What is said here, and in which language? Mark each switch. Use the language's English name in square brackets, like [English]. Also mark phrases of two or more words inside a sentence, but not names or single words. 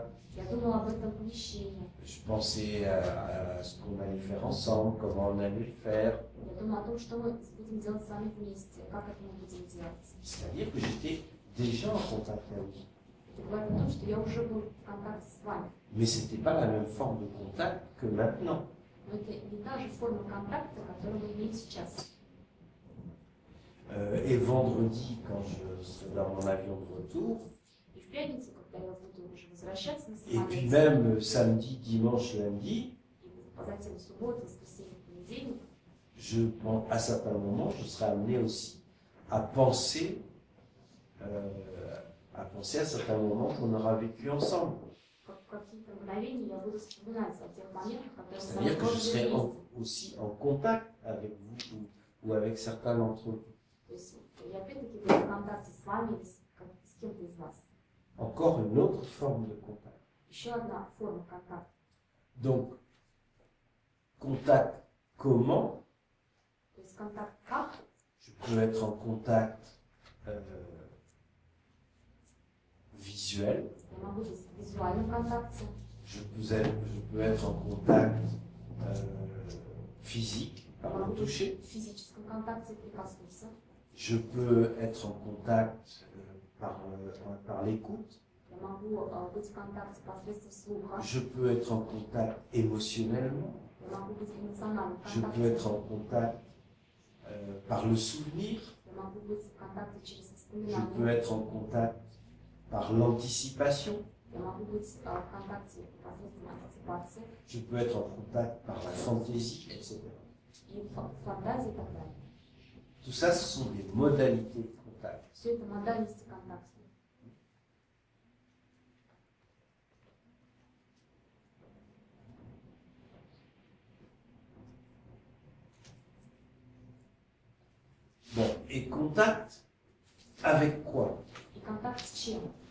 [Russian] я думала об этом помещении, [French] je pensais à ce qu'on allait faire ensemble, comment on allait le faire. [Russian] я думала о том, что мы будем делать с вами вместе, как это мы будем делать. [French] C'est-à-dire que j'étais déjà en contact avec vous. [Russian] Это говорит о том, что я уже был в контакте с вами. [French] Mais ce n'était pas la même forme de contact que maintenant. [Russian] Но это не та же форма контакта, которую мы имеем сейчас. [French] Et vendredi, quand je serai dans mon avion de retour, [Russian] И в пятницу, когда я буду уже возвращаться на [French] et puis [Russian] самолете, [French] même samedi, dimanche, lundi, [Russian] и затем в субботу, воскресенье, понедельник, [French] à certains moments, je serai amené aussi à penser à certains moments qu'on aura vécu ensemble. [Russian] в какие-то мгновения я буду вспоминать о тех моментах, которые мы с вами [French] C'est-à-dire que je [Russian] прожили [French] serai [Russian] вместе. [French] aussi en contact avec vous ou avec certains d'entre vous. [Russian] То есть я опять-таки буду в контакте с вами или с кем-то из вас. [French] Encore une autre forme de contact. [Russian] Еще одна форма контакта. [French] Donc, contact comment? [Russian] То есть контакт как? [French] Je peux être en contact visuel. [Russian] Я могу быть в визуальном контакте, [French] Je peux être en contact physique, [Russian] я [French] par [Russian] могу [French] le [Russian] быть [French] toucher. [Russian] в физическом контакте, прикоснуться, [French] Je peux être en contact par l'écoute. [Russian] я могу быть в контакте посредством слуха, [French] Je peux être en contact émotionnellement. [Russian] я могу быть в эмоциональном [French] Je peux [Russian] контакте, [French] être en contact par le souvenir. [Russian] я могу быть в контакте через [French] Je peux [Russian] воспоминания, [French] être en contact par l'anticipation. [Russian] я могу быть в контакте посредством антиципации [French] Je peux être en contact par la fantaisie, etc. [Russian] и фантазии и так далее. [French] Tout ça, ce sont des modalités de contact. [Russian] Все это модальности контакта. [French] Bon, et contact avec quoi? [Russian] И контакт с чем?